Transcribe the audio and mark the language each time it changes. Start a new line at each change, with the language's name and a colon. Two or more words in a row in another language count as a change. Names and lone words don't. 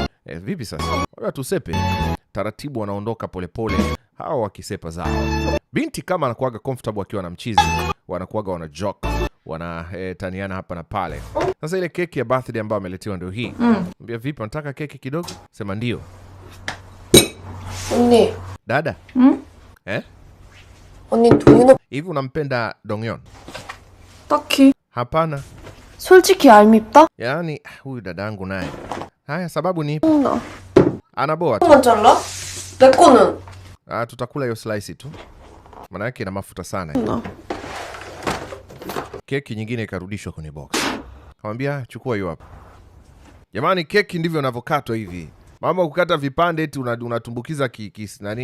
Swahili: Vipi sasa? Wewe tusepe. Taratibu wanaondoka polepole hao wakisepa zao. Binti kama anakuwaga comfortable akiwa na mchizi, wanakuwaga wana joke. Taniana hapa na pale. Sasa ile keki ya birthday ambayo ameletewa ndio hii. Mbia vipi unataka keki kidogo? Sema ndio.
Korean: 언니.
Swahili: Dada?
Korean: 언니 동윤
Swahili: Hivi unampenda Donghyun?
Korean: 딱히.
Swahili: Hapana.
Korean: 솔직히 얄밉다?
Swahili: Yaani huyu dadangu naye. Haya sababu ni
Korean: 나.
Swahili: anaboa tu.
Korean: 만 잘라? 내 거는.
Swahili: Tutakula hiyo slice tu. Maana yake ina mafuta sana. Keki nyingine ikarudishwa kwenye box. Akamwambia chukua hiyo hapa. Jamani, keki ndivyo inavyokatwa hivi. Mama kukata vipande eti unatumbukiza nani?